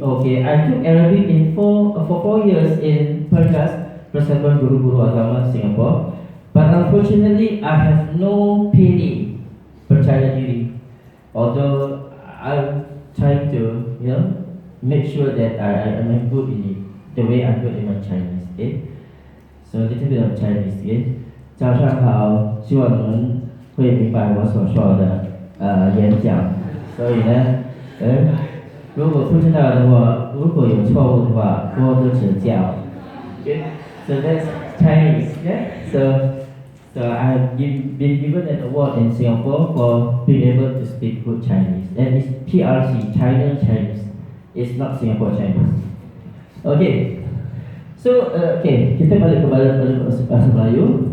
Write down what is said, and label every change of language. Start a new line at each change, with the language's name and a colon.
English: Okay, I took Arabic for 4 years in Perkas, Persatuan Guru-Guru Agama Singapore. But unfortunately, I have no PD,
Malay: percaya diri.
English: Although I'm trying to, make sure that I am good in it, the way I'm good in my Chinese. Okay, so a little bit of Chinese.
Chinese: Okay, 早上好，希望你们会明白我所说的演讲。所以呢，如果不知道的话，如果有错误的话，多多指教。
English: Okay, so that's Chinese. Yeah, so I've been given an award in Singapore for being able to speak good Chinese, and it's PRC, China Chinese. It's not Singapore Chinese. Okay, so
Malay: kita balik kepada bahasa Melayu.